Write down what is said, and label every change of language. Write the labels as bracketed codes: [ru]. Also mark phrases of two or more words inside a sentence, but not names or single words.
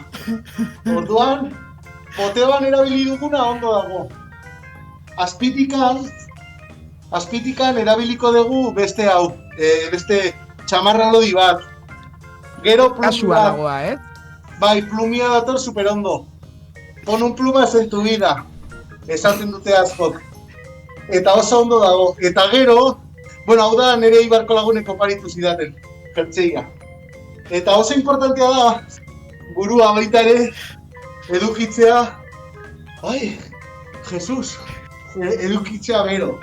[eu] Orduan, poteoan erabili duguna ondo dago. Azpitikan erabiliko dugu beste hau, beste txamarra lodi bat. Gero Kasua plumia. dagoa, Bai, plumia dator superondo. [es] Pon un plumas en tu vida. [eu] Esaten dute askok. Eta oso ondo dago. Eta gero, bueno, hau da nire Ibarko laguneko paritu zidaten, jertzeia. Eta oso importantea da, burua baita ere, edukitzea, ai, Jesus, edukitzea bero.